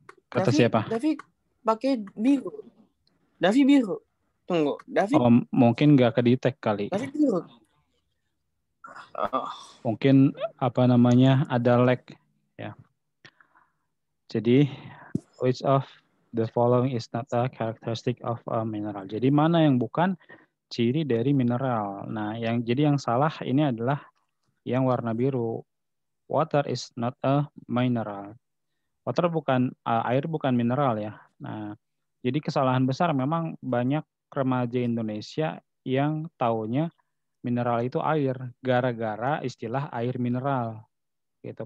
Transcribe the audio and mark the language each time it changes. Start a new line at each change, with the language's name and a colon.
Indonesian: Kata siapa? Davi pakai biru. Davi biru. Tunggu, Davi. Oh, mungkin nggak kedetek kali. Davi biru. Mungkin apa namanya ada lag ya.
English: Jadi which of the following is not a characteristic of a mineral.
Indonesian: Jadi mana yang bukan ciri dari mineral. Nah, yang salah ini adalah yang warna biru.
English: Water is not a mineral. Water
Indonesian: bukan air bukan mineral ya. Nah, jadi kesalahan besar memang banyak remaja Indonesia yang taunya mineral itu air gara-gara istilah air mineral gitu.